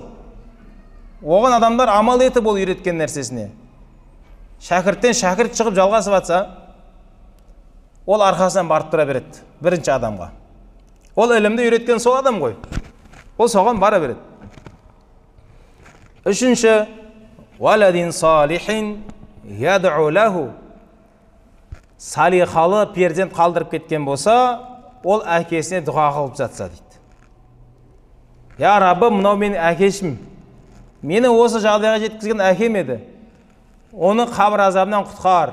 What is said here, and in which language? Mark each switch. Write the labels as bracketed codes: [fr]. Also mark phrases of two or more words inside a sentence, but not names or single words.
[kk] Оған адамдар амал етіп ол үйреткен нәрсесіне. Шәкірттен шәкірт шығып жалғасып атса, ол арқасынан барып тұра береді бірінші адамға. Ол ілімді үйреткен сол адам ғой. Ол соған бара береді. Үшінші, [ar] ولد صالح يدعو له. [kk] Салихалы перзент қалдырып кеткен болса, ол әкесіне дұға қылып жатса дейді. Я Раббы, мынау менің әкешім. Мені осы жағдайға жеткізген әкем еді. Оны қабір азабынан құтқар.